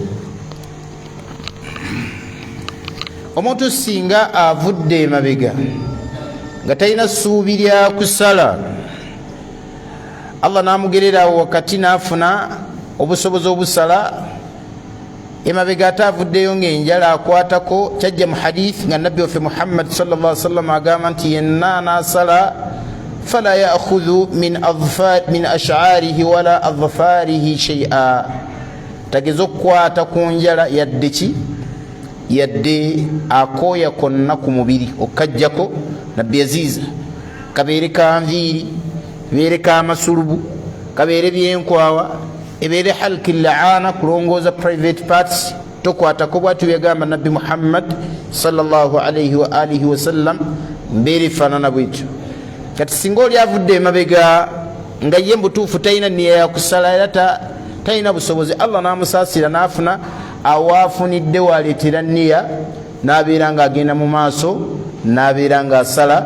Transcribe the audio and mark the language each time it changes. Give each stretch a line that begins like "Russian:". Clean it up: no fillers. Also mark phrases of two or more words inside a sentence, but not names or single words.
Ganda: Omuntu singa avudde emabega nga talina ssuubi lya kusala, Allah namugererawo wakati nafuna obusobozi obusala, emabega ate avuddeyo ng'enjala akwatako, kyajja mu hadith nga nabbi waffe Muhammad
Arabic: صلى الله عليه وسلم
Ganda: agamba nti yenna nasala
Arabic: فلا يأخذ من شعره ولا أظفاره شيئا,
Ganda: tageza okukwata ku njala yadde ki, yadde akooya konna ku mubiri okajjako. Nabbi yaziiza kabeere ka nviiri, kabeere ka masulubu, kabeere byenkwawa, ebeere
Arabic: حلق العانة,
Ganda: kulongooza
English: private parts,
Ganda: tokwatako. Bwatu byagamba nabbi Muhammad
Arabic: صلى الله عليه وعلى آله وسلم,
Ganda: mbeere faanana bwetyo. Kati singa oli avudde emabega nga ye mbutuufu talina nniya ya kusala era talina busobozi, Allah namusaasira nafuna awaafunidde waleetera nniya, nabeera nga agenda mu maaso, nabeera nga asala.